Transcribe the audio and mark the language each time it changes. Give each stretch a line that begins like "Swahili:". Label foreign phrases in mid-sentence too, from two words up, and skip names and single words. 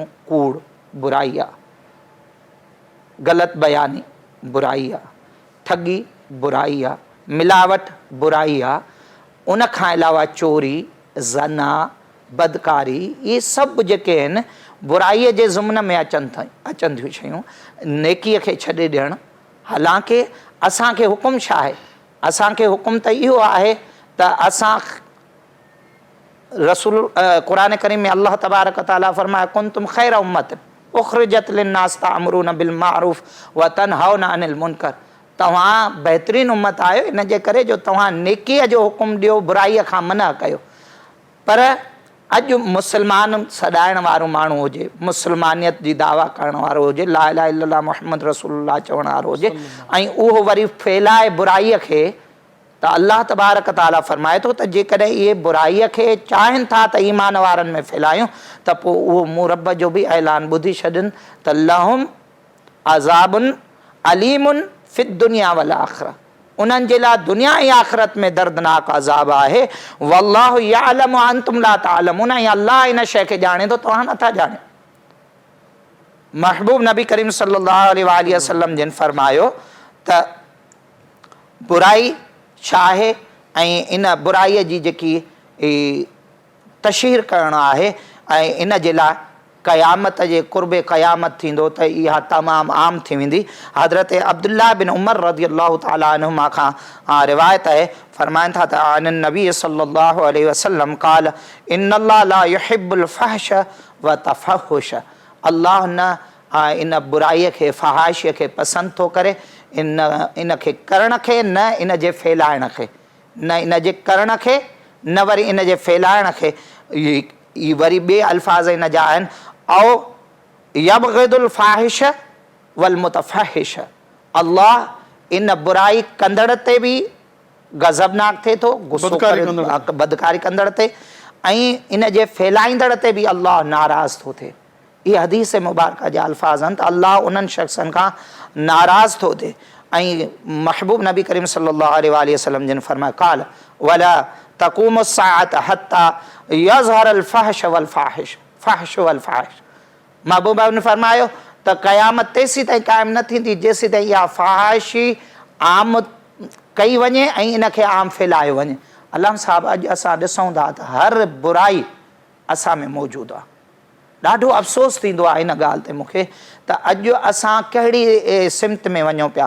Sindhi: कूड़ बुराई आहे, ग़लति बयानी बुराई आहे, ठगी बुराई आहे, मिलावट बुराई आहे, उन खां अलावा चोरी, ज़ना, बदकारी, इहे सभु जेके आहिनि बुराईअ जे ज़ुम्न में अचनि थियूं शयूं। नेकीअ खे छॾे ॾियणु, हालांकि असांखे हुकुम छा आहे? असांखे हुकुम त इहो आहे त असां रसूल क़ुरान करीम में
Arabic: الله تبارك تعالى
Sindhi: फरमाए
Arabic: كنتم خير أمة أخرجت للناس تأمرون بالمعروف وتنهون عن المنكر.
Sindhi: तव्हां बहितरीनु उम्मत आहियो इन जे करे जो तव्हां नेकीअ जो हुकुम ॾियो, बुराईअ खां मना कयो। पर अॼु मुस्लमान सॾाइण वारो माण्हू हुजे, मुस्लमानियत जी दावा करण वारो हुजे,
Arabic: لا إله إلا الله محمد رسول الله
Sindhi: चवण वारो हुजे, ऐं उहो वरी फैलाए बुराईअ खे, त
Arabic: الله تبارك تعالى
Sindhi: फरमाए थो त जेकॾहिं इहे बुराईअ खे चाहिनि था त ईमान वारनि में फैलायूं, त पोइ उहो मूं रब जो बि ऐलान ॿुधी छॾनि त
Arabic: لهم عذاب أليم في الدنيا والآخرة,
Sindhi: उन्हनि जे लाइ दुनिया ऐं आख़िरत में दर्दनाक अज़ाब आहे।
Arabic: والله يعلم أنتم لا تعلمون,
Sindhi: ऐं अल्लाह इन शइ खे ॼाणे थो, तव्हां नथा ॼाणियो। महबूब नबी करीम
Arabic: صلى الله عليه وسلم
Sindhi: जिन फरमायो त बुराई छा आहे ऐं इन बुराईअ जी जेकी तशहीर करणु आहे ऐं इन जे लाइ क़यामत जे क़ुर्बे क़यामत थींदो त इहा तमामु आम थी वेंदी। हज़रत अब्दुल्लाह बिन उमर
Arabic: رضي الله تعالى عنهما
Sindhi: खां रिवायत आहे, फरमाइनि था त
Arabic: أن النبي صلى الله عليه وسلم قال إن الله لا يحب الفحش والتفحش,
Sindhi: अल्लाह न इन बुराईअ खे, फहाशिय खे पसंदि थो करे, इन खे करण खे, न इन जे फैलाइण खे, न इन जे करण खे, न वरी इन जे फैलाइण खे। ई वरी ॿिए अल्फाज़ इन जा आहिनि
Arabic: أو يبغض الفاحش والمتفحش,
Sindhi: अल्लाह इन बुराई कंदड़ ते बि गज़बनाक थिए थो, गुस्सो बदकारी कंदड़ ते, ऐं इन जे फैलाईंदड़ ते बि अल्लाह नाराज़ थो थिए। इहे हदीस मुबारक जा अल्फाज़ आहिनि त अल्लाह उन्हनि शख़्सनि खां नाराज़ थो थिए। ऐं महबूब नबी करीम
Arabic: صلى الله عليه وسلم
Sindhi: जिन फरमाया
Arabic: قال ولا تقوم الساعة حتى يظهر الفحش والفاحش الفحش والفاحش,
Sindhi: महबूब ने फरमायो त क़यामत तेसीं ताईं क़ाइमु न थींदी जेसीं ताईं इहा फहाशी आम कई वञे ऐं इन खे आम फैलायो वञे। अल्लाह साहब, अॼु असां ॾिसूं था त हर बुराई असां में मौजूदु आहे। ॾाढो अफ़सोस थींदो आहे इन ॻाल्हि ते मूंखे त अॼु असां कहिड़ी सिमत में वञूं पिया।